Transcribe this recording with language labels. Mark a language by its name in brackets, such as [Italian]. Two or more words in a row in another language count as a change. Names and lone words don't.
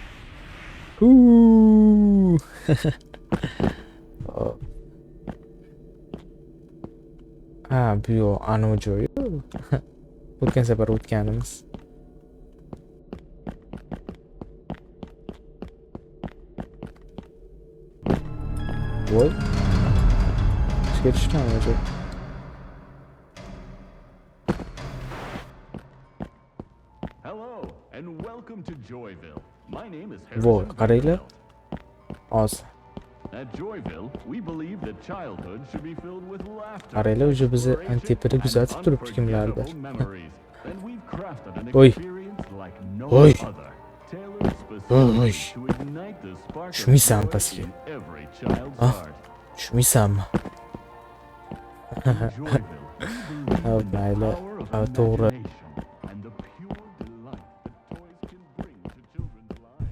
[Uzbek] Bu yo'q, anavi joyi. O'tgan safar o'tganimiz. Voy. Ishga tushgan o'zi. [English] Hello and welcome to Joyville. My name is [Uzbek] Voy, [English] Harrison. [Uzbek] qaranglar. Oz. [English] At Joyville, we believe that childhood should be filled with laughter. [Uzbek] Qaranglar, o'zi bizni tepada kuzatib turibdi kimlardir. [English] unforgettable memories. And we've crafted an [Uzbek] Oy. [English] experience like no [Uzbek] Oy. [English] other. Tailored [Uzbek] Oy. [English] specifically to ignite the spark of [Uzbek] Shumisan [English] joy [Uzbek] pastga. [English] in every child's Ah. heart. [Uzbek] Tushmaysanmi? [English] In Joyville, we believe Oh, in the [Uzbek] mayli. [English] power of [Uzbek] To'g'ri. [English] imagination and the pure delight that toys can bring to children's lives.